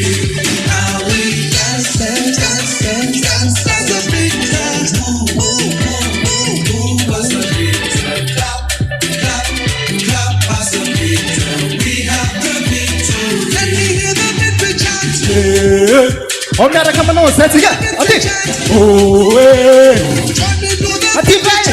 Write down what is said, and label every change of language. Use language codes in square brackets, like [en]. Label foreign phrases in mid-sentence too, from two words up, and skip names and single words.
[en] Now we dance, dance, dance, dance, dance as a victor. Move as a victor. Clap, clap, clap as a victor. We have the victory. Let me hear the victory chant. [mg] Om miaraka manao zay tsika. Aty. Oe. Aty vai.